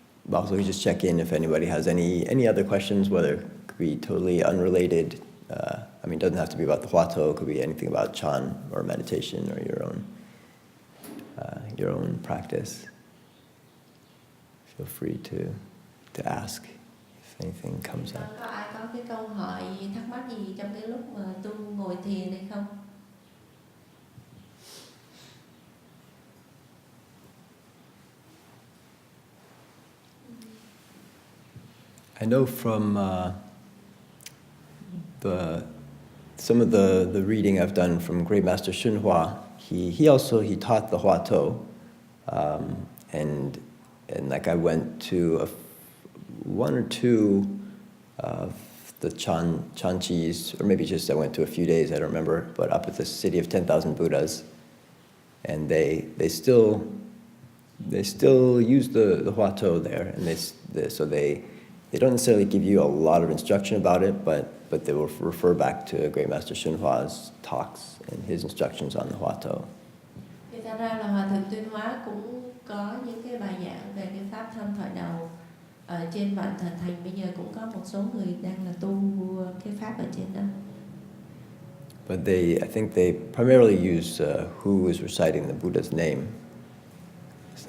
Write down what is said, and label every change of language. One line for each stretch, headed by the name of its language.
English: But also we just check in if anybody has any other questions, whether it could be totally unrelated. It doesn't have to be about the Huato, it could be anything about Chan or meditation or your own practice. Feel free to ask if anything comes up.
Vietnamese: Có ai có cái câu hỏi thắc mắc gì trong cái lúc mà tu ngồi thiền hay không?
English: I know from some of the reading I've done from Great Master XuanHua, he taught the Huato, and like I went to one or two of the Chanchis, or maybe just I went to a few days, I don't remember, but up at the city of 10,000 Buddhas, and they still use the Huato there, and they don't necessarily give you a lot of instruction about it, but they will refer back to Great Master XuanHua's talks and his instructions on the Huato.
Vietnamese: Thì thật ra là Hòa Thượng Tuyên Hóa cũng có những cái bài giảng về cái pháp tham thoại đầu ở trên Vạn Thần Thành. Bây giờ cũng có một số người đang là tu cái pháp ở trên đó.
English: But I think they primarily use who is reciting the Buddha's name. It's